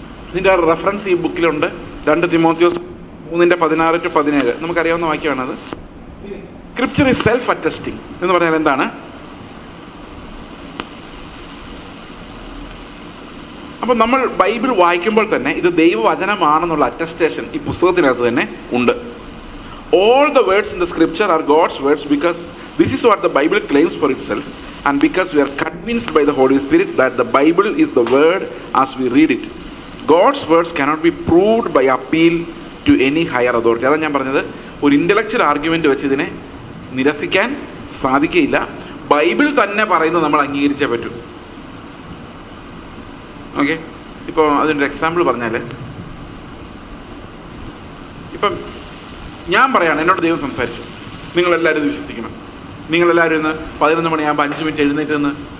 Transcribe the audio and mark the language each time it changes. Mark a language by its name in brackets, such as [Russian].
[Malayalam] ഇതിൻ്റെ റെഫറൻസ് ഈ ബുക്കിലുണ്ട്. 2 തിമോത്തിയോസ് 3:16-17 നമുക്കറിയാവുന്ന വാക്യമാണത്. [English] scripture is self attesting [Malayalam] എന്ന് പറഞ്ഞാൽ എന്താണ്? അപ്പം നമ്മൾ ബൈബിൾ വായിക്കുമ്പോൾ തന്നെ ഇത് ദൈവവചനമാണെന്നുള്ള അറ്റസ്റ്റേഷൻ ഈ പുസ്തകത്തിനകത്ത് തന്നെ ഉണ്ട്. [English] All the words in the scripture are God's words because this is what the Bible claims for itself, and because we are convinced by the Holy Spirit that the Bible is the word as we read it. God's words cannot be proved by appeal to any higher authority. [Malayalam] അതാണ് ഞാൻ പറഞ്ഞത്, ഒരു intellectual argument വെച്ച് ഇതിനെ നിരസിക്കാൻ സാധിക്കുകയില്ല. Bible തന്നെ പറയുന്നത് നമ്മൾ അംഗീകരിച്ചേ പറ്റൂ. ഓക്കെ, ഇപ്പോൾ അതിൻ്റെ എക്സാമ്പിൾ പറഞ്ഞാൽ, ഇപ്പം ഞാൻ പറയാണ്, എന്നോട് ദൈവം സംസാരിച്ചു, നിങ്ങളെല്ലാവരും ഇത് വിശ്വസിക്കണം, നിങ്ങളെല്ലാവരും ഇന്ന് 11 മണിയാകുമ്പോൾ 5 മിനിറ്റ് എഴുന്നേറ്റ് നിന്ന്